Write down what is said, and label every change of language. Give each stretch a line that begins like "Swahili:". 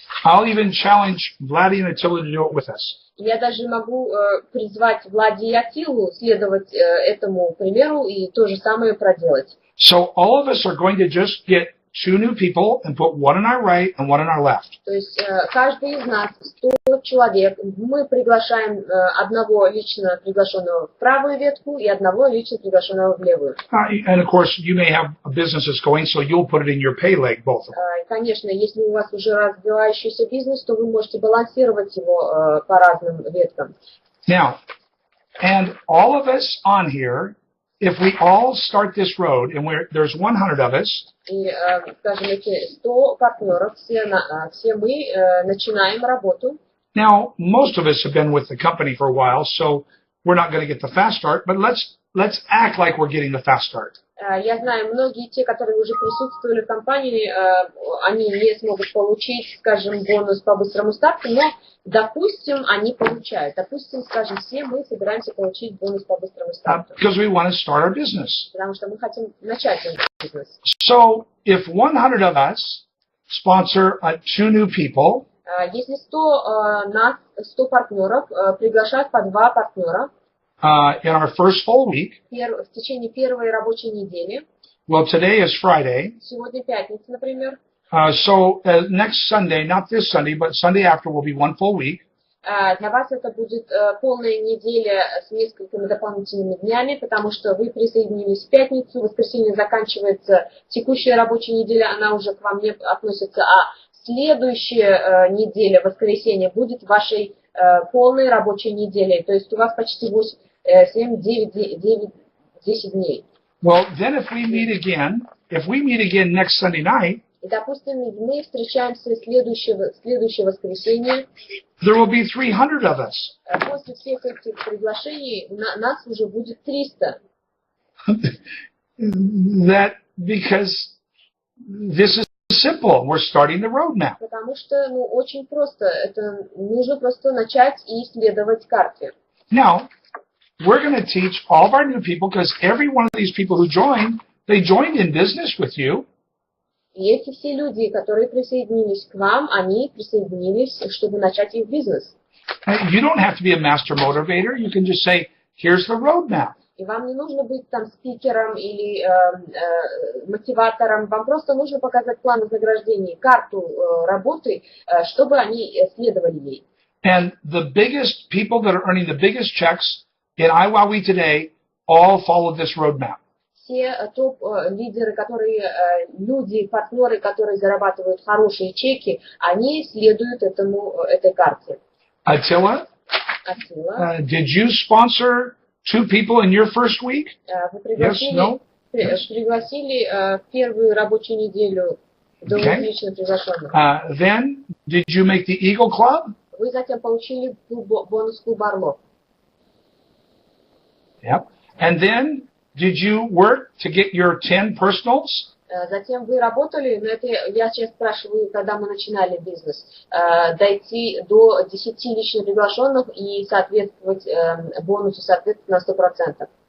English: I'll even challenge Vladdy and Attila to do it with us.
Russian: Я даже могу призвать Влади и Атилу следовать этому примеру и то же самое проделать.
English: So all of us are going to just get 2 new people and put one on our right and one on our left.
Russian: То есть каждый из нас, 100 человек, мы приглашаем одного лично приглашенного в правую ветку и одного лично приглашенного в левую.
English: And of course, you may have a business that's going, so you'll put it in your pay leg, both of them.
Russian: Конечно, если у вас уже развивающийся бизнес, то вы можете балансировать его по разным веткам.
English: Now, and all of us on here if we all start this road, and there's 100 of us,
Russian: и, скажем, эти 100 партнеров, все мы начинаем работу.
English: Now, most of us have been with the company for a while, so we're not going to get the fast start, but let's act like we're getting the fast start.
Russian: Я знаю, многие те, которые уже присутствовали в компании, они не смогут получить, скажем, бонус по быстрому старту, но, допустим, они получают. Допустим, скажем, все мы собираемся получить бонус по быстрому старту.
English: Because we want to start our business.
Russian: Потому что мы хотим начать наш бизнес.
English: So, if 100 of us sponsor 2 new people,
Russian: если 100 партнеров приглашают по 2 партнера,
English: in our first full week,
Russian: в течение первой рабочей недели,
English: well, today is Friday,
Russian: сегодня пятница, например,
English: so next Sunday, not this Sunday, but Sunday after will be 1 full week.
Russian: Для вас это будет полная неделя с несколькими дополнительными днями, потому что вы присоединились в пятницу, в воскресенье заканчивается текущая рабочая неделя, она уже к вам не относится, а следующая неделя, воскресенье, будет вашей полной рабочей неделей. То есть у вас почти 7, 9, 10 дней.
English: Well, then if we meet again next Sunday night,
Russian: и, допустим, мы встречаемся в следующее воскресенье,
English: there will be 300 of us.
Russian: После всех этих приглашений нас уже будет 300.
English: That because this is simple. We're starting the roadmap.
Russian: Потому что, очень просто. Это нужно просто начать и исследовать карты.
English: Now, we're going to teach all of our new people, because every one of these people who joined, they joined in business with you.
Russian: И эти все люди, которые присоединились к вам, они присоединились, чтобы начать их бизнес.
English: You don't have to be a master motivator. You can just say, here's the roadmap.
Russian: И вам не нужно быть там спикером или мотиватором. Вам просто нужно показать план вознаграждений, карту работы, чтобы они следовали ей.
English: And the biggest people that are earning the biggest checks in iWowWe today all followed this roadmap.
Russian: Все топ-лидеры, люди, партнеры, которые зарабатывают хорошие чеки, они следуют этой карте.
English: Attila, did you sponsor 2 people in your first week?
Russian: Вы пригласили в первую рабочую неделю 2 лично приглашенных.
English: Then, did you make the Eagle Club?
Russian: Вы затем получили бонус клуба Орлов.
English: Yep. And then, did you work to get your 10 personals?
Russian: Затем вы работали, но это я сейчас спрашиваю, когда мы начинали бизнес, дойти до 10 лично приглашенных и соответствовать бонусу, соответственно, на 100%.